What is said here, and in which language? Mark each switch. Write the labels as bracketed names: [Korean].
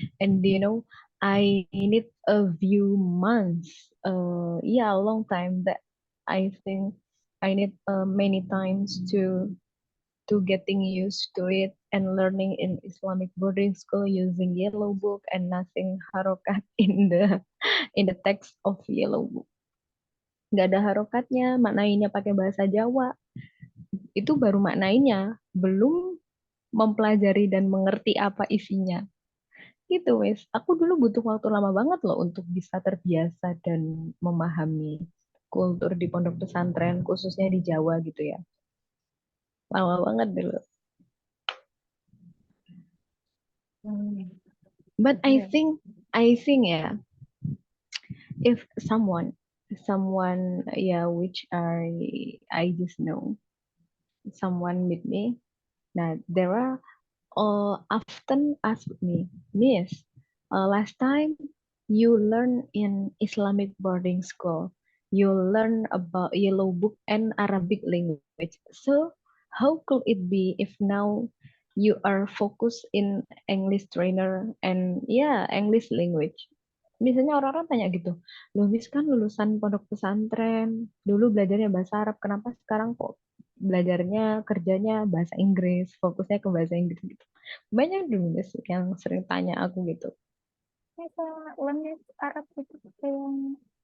[English] And I need a few months, yeah, a long time that I think I need many times to getting used to it and learning in Islamic boarding school using yellow book and nothing harokat in the text of yellow book. [Indonesian] Nggak ada harokatnya, maknainya pakai bahasa Jawa. Itu baru maknainya, belum mempelajari dan mengerti apa isinya. Gitu, wes. Aku dulu butuh waktu lama banget loh untuk bisa terbiasa dan memahami kultur di pondok pesantren, khususnya di Jawa gitu ya. Lama banget dulu. Hmm. [English] But [Indonesian] Iya. [English] I think ya, if someone yeah which I just know someone with me. Now there are often ask me, Miss, last time you learn in Islamic boarding school, you learn about Yellow Book and Arabic language. So how could it be if now you are focused in English trainer and yeah English language? [Indonesian] Biasanya orang-orang tanya gitu, loh Miss kan lulusan pondok pesantren, dulu belajarnya bahasa Arab, kenapa sekarang kok belajarnya kerjanya bahasa Inggris, fokusnya ke bahasa Inggris gitu. Banyak dulu Miss yang sering tanya aku gitu. Bisa lemes Arab itu yang